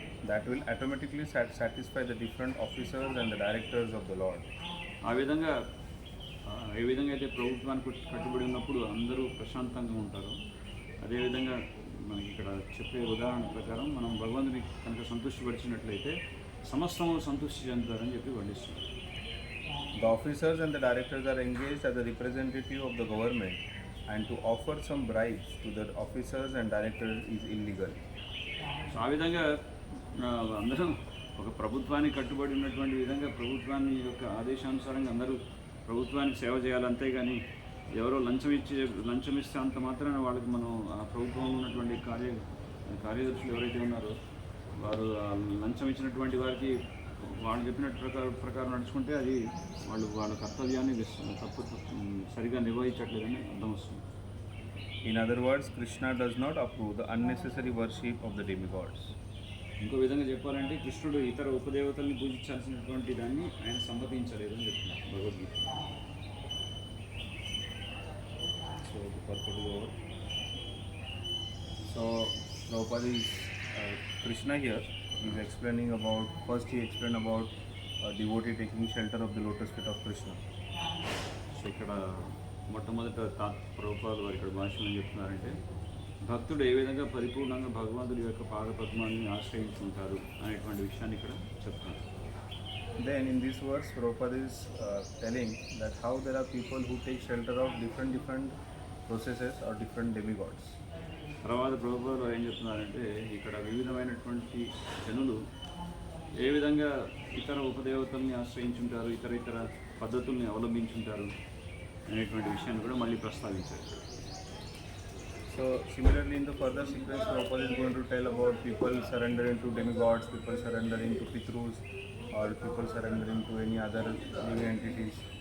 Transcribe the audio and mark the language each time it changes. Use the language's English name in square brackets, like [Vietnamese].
[English] That will automatically satisfy the different officers and the directors of the Lord. [Telugu] ఆ విధంగా ఏ విధంగా అయితే ప్రభుత్వానికి కట్టుబడి ఉన్నప్పుడు అందరూ ప్రశాంతంగా ఉంటారు. అదేవిధంగా మనకి ఇక్కడ చెప్పే ఉదాహరణ ప్రకారం మనం భగవంతుని కనుక సంతృష్టిపరిచినట్లయితే సమస్తము సంతృష్టి చెందుతారని చెప్పి వర్ణిస్తున్నారు. [English] The officers and the directors are engaged as a representative of the government, and to offer some bribes to the officers and directors is illegal. [Telugu] So ఆ విధంగా అందరూ ఒక ప్రభుత్వానికి కట్టుబడి ఉన్నటువంటి విధంగా ప్రభుత్వాన్ని యొక్క ఆదేశానుసారంగా అందరూ ప్రభుత్వానికి సేవ చేయాలి. అంతేగాని ఎవరో లంచం ఇస్తే అంత మాత్రాన వాళ్ళకి మనం ఆ ప్రభుత్వంలో ఉన్నటువంటి కార్యదర్శులు ఎవరైతే ఉన్నారో వారు ఆ లంచం ఇచ్చినటువంటి వారికి వాళ్ళు చెప్పినట్టు ప్రకారం నడుచుకుంటే అది వాళ్ళ కర్తవ్యాన్ని సరిగా నిర్వహించట్లేదని అర్థం వస్తుంది. [English] In other words, Krishna does not approve the unnecessary worship of the demigods. [Telugu] ఇంకో విధంగా చెప్పాలంటే కృష్ణుడు ఇతర ఉపదేవతల్ని పూజించాల్సినటువంటి దాన్ని ఆయన సమ్మతించలేదు అని చెప్తున్నారు Bhagavad Gita. [English] So the purport is over. So Prabhupada is Krishna here. He is explaining about, first he explained about a devotee taking shelter of the lotus feet of Krishna. [Telugu] So ఇక్కడ మొట్టమొదట ప్రభుపాదులు వారు ఇక్కడ భాషలో ఏం చెప్తున్నారంటే భక్తుడు ఏ విధంగా పరిపూర్ణంగా భగవంతుడి యొక్క పాదపద్మాన్ని ఆశ్రయించుకుంటారు అనేటువంటి విషయాన్ని ఇక్కడ చెప్తున్నారు. [English] Then in this verse, Prabhupada is telling that how there are people who take shelter of different processes or different demigods. [Telugu] తర్వాత ప్రభుపాదులు వారు ఏం చెప్తున్నారంటే ఇక్కడ వివిధమైనటువంటి జనులు ఏ విధంగా ఇతర ఉపదేవతల్ని ఆశ్రయించుంటారు, ఇతర పద్ధతుల్ని అవలంబించుంటారు అనేటువంటి విషయాన్ని కూడా మళ్ళీ ప్రస్తావించారు. [English] So similarly in the further sequence, Prabhupada is going to tell about people surrendering to demigods, people surrendering to Pitrus, or people surrendering to any other living entities.